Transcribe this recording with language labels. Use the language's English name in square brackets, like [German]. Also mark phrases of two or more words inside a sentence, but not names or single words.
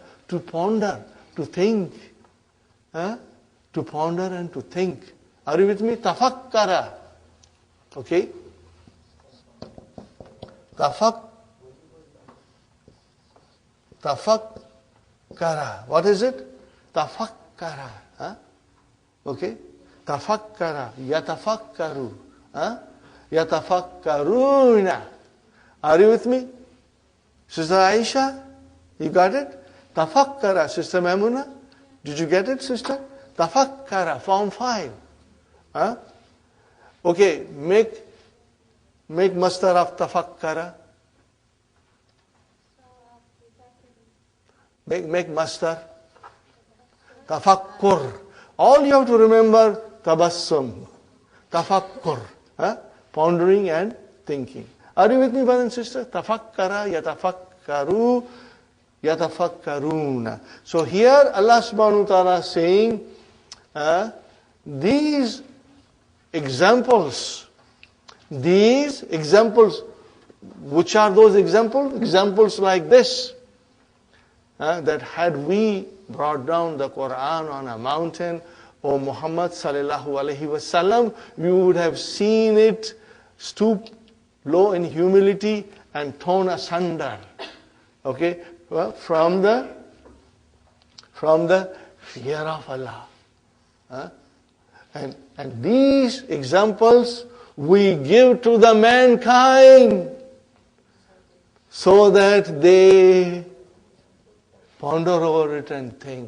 [English] To ponder, to think. To ponder and to think. Are you with me? Tafakkara. Okay? Tafakkara. What is it? Tafakkara. Okay? [Arabic] تفكر. يتفكر. يتفكرون. [English] Are you with me? Sister Aisha? You got it? Tafakkara. Sister Maimuna? Did you get it, sister? Tafakkara. Form 5. Okay, make masdar of tafakkara. Make masdar. Tafakkur. All you have to remember, tabassum. Tafakkur. Pondering and thinking. Are you with me, brother and sister? [Arabic] تفكر، يتفكر، يتفكرون. [English] So here [Arabic] الله سبحانه وتعالى [English] is saying, these examples, which are those examples? Examples like this, that had we brought down the Qur'an on a mountain, O Muhammad [Arabic] صلى الله عليه وسلم, [English] you would have seen it stoop low in humility and torn asunder. Okay? Well, from the fear of Allah. Huh? And these examples we give to the mankind so that they ponder over it and think.